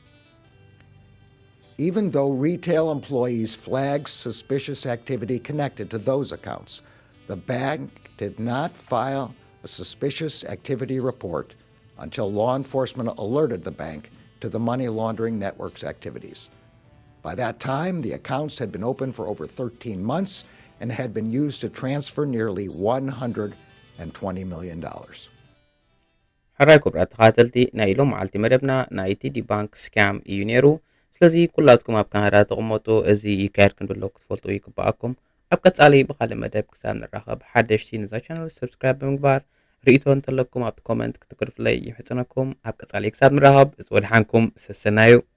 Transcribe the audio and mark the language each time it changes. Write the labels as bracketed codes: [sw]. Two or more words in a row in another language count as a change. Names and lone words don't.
[en] Even though retail employees flagged suspicious activity connected to those accounts, the bank did not file a suspicious activity report until law enforcement alerted the bank to the money laundering network's activities. By that time, the accounts had been open for over 13 months and had been used to transfer nearly $120 million. [ti] ሕራይ ክቡራት ተኸታተልቲ ናይ ኢሎም መዓልቲ መደብና ናይ TD ባንክ ስካም እዩ ነይሩ። ስለዚ ኩላትኩም ኣብ ካሜራ ተቐመጡ፣ እዚ ይካየድ ክንደሎ ክትፈልጡ ይግባኣኩም። ኣብ ቀጻሊ ብኻልእ መደብ ክሳብ ንራኸብ ሓደሽቲ ነዛ ቻናል ሰብስክራይብ ብምግባር ርእይቶ እንተለኩም ኣብቲ ኮመንት ክትክርፍለይ ይሕፅነኩም። ኣብ ቀጻሊ ክሳብ ንራኸብ እፅወድሓንኩም ሰሰናዩ